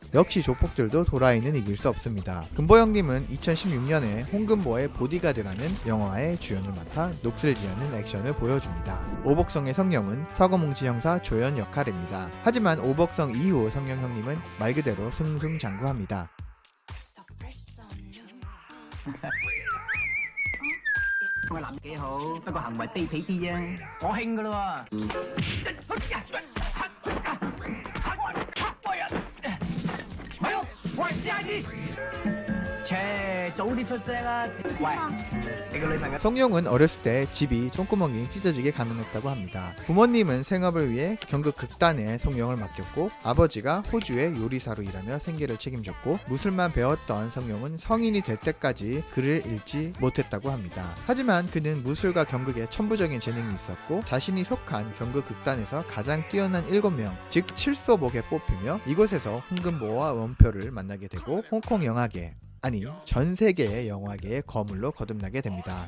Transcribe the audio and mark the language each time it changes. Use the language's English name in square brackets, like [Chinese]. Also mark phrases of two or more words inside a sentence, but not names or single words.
[Korean] 역시 조폭들도 도라이는 이길 수 없습니다. 금보 형님은 2016년에 홍금보의 보디가드라는 영화의 주연을 맡아 녹슬지않은 액션을 보여줍니다. 오복성의 성룡은 서거뭉치 형사 조연 역할입니다. 하지만 오복성 이후 성룡 형님은 말 그대로 승승장구합니다. [Cantonese] 我諗幾好，不過行為卑鄙啲啫。我興噶啦喎。咪咯，我係 CID。切，早啲出聲啦！喂，你個女朋友。 [Korean] 성룡은 어렸을 때 집이 똥구멍이 찢어지게 가난했다고 합니다. 부모님은 생업을 위해 경극 극단에 성룡을 맡겼고 아버지가 호주의 요리사로 일하며 생계를 책임졌고 무술만 배웠던 성룡은 성인이 될 때까지 글을 읽지 못했다고 합니다. 하지만 그는 무술과 경극에 천부적인 재능이 있었고 자신이 속한 경극 극단에서 가장 뛰어난 7명 즉 7소복에 뽑히며 이곳에서 홍금보와 원표를 만나게 되고 홍콩 영화계 아니 전 세계의 영화계의 거물로 거듭나게 됩니다.